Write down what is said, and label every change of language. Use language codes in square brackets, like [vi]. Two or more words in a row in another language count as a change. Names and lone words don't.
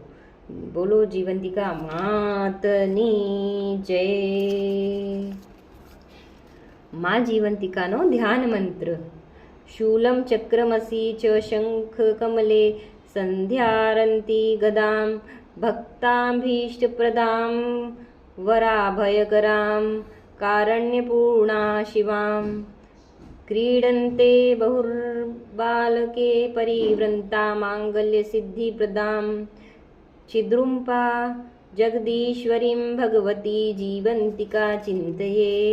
[gu] બોલો જીવંતિકા માતની જય. મા જીવંતિકાનો ધ્યાન મંત્ર. [sa] શૂલમ ચક્રમસી ચ શંખ કમલે સંધ્યારંતી ગદામ भक्ताभीष्टप्रदां वराभयकरां कारण्यपूर्णा शिवां क्रीडन्ते बहुर्बालके परिवृन्ता माङ्गल्यसिद्धिप्रदां छिद्रुम्पा जगदीश्वरीं भगवती जीवन्तिका चिन्तये।